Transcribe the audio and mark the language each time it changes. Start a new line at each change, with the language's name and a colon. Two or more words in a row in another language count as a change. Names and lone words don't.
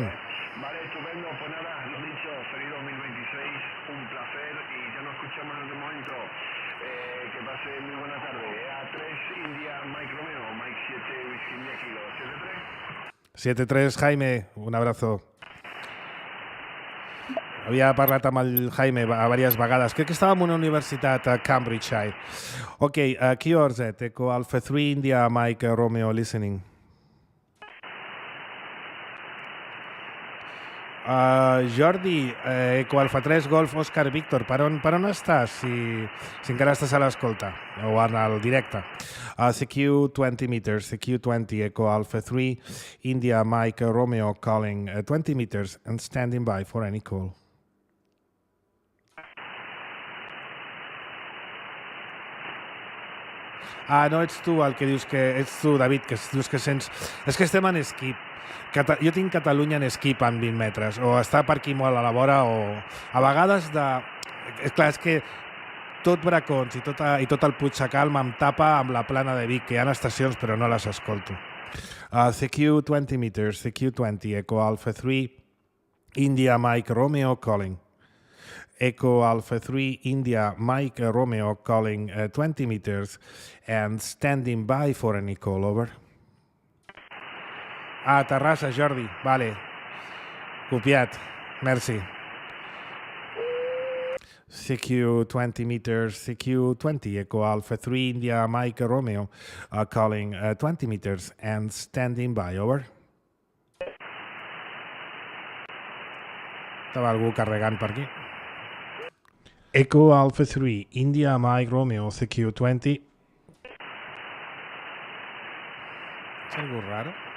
Spanish: Vale, estupendo. Pues nada, lo dicho, feliz 2026, un placer y ya nos escuchamos en otro momento. Que pase muy buena tarde. A3 India Mike Romeo, Mike 7 Whisky India Kilo. 7-3, Jaime, un abrazo.
Catalan: Havia parlat amb el Jaime a diverses vegades. Crec que estàvem en una universitat a Cambridgeshire.
English: Ok, QRZ, Eco Alpha 3, India, Mike Romeo, listening.
Catalan: Jordi, Eco Alfa 3, Golf, Òscar, Víctor, per on estàs? Si encara estàs a l'escolta o al directe.
English: CQ 20 meters, CQ 20, Eco Alpha 3, India, Mike Romeo calling 20 meters and standing by for any call.
Catalan: No, ets tu el que dius que... Ets tu, David, que dius que sents... És que estem en skip. Jo tinc Catalunya en skip en 20 metres. O està per aquí molt a la vora o... A vegades de... Clar, és que tot Bracons i tot el Puigsecal em tapa amb la plana de Vic, que hi ha estacions però no les escolto.
English: CQ 20 meters, CQ 20, Eco Alpha 3, India, Mike Romeo calling. Eco Alpha 3, India, Mike Romeo calling 20 meters and standing by for any call, over.
Catalan: Terrassa, Jordi. Vale. Copiat. Merci.
English: CQ 20 meters, CQ 20, Eco Alpha 3, India, Mike Romeo calling 20 meters and standing by, over.
Catalan: Estava algú carregant per aquí.
English: Eco Alpha 3, India, Mike Romeo, CQ 20.
Spanish: ¿Es algo raro?